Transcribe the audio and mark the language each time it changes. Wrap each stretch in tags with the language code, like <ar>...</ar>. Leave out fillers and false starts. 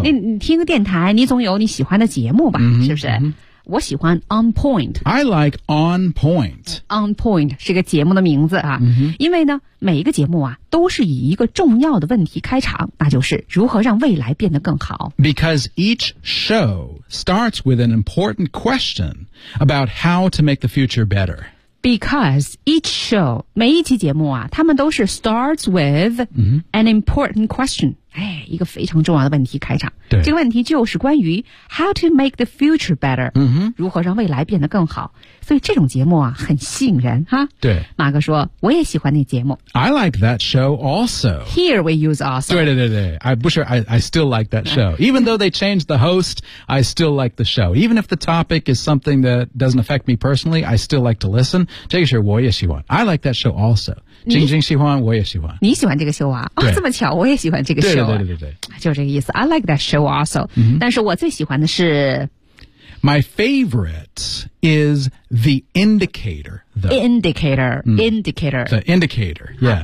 <zh>你听个电台，你总有你喜欢的节目吧、是不是、我喜欢 On Point.</zh> <en>I like On Point.</en> <zh>On Point 是个节目的名字啊、因为呢每一个节目啊都是以一个重要的问题开场，那就是如何让未来变得更好。</zh> <en>Because each show starts with an important question about how to make the future better. Because each show,</en> <zh>每一期节目啊，他们都是</zh> <en>starts with an important question.</en> <zh>哎，一个非常重要的问题开场。对。这个问题就是关于</zh> <en>how to make the future better. 嗯哼。</en> <zh>如何让未来变得更好。所以这种节目啊，很吸引人哈。对。马哥说，我也喜欢那节目。</zh> <en>I like that show also. Here we use also.</en> <zh>对对对对。</zh> <en>I still like that show. Even though they changed the host, I still like the show. Even if the topic is something that doesn't affect me personally, I still like to listen.</en> <zh>这个是我也喜欢。</zh> <en>I like that show also.</en> <zh>晶晶喜欢，我也喜欢。你喜欢这个秀啊？哦，这么巧，我也喜欢这个秀、啊。对，就这个意思。</zh> <en>I like that show also、</en> <zh>但是我最喜欢的是</zh> <en>，My favorite is the indicator. The indicator,、indicator, the indicator. Yeah,、</en>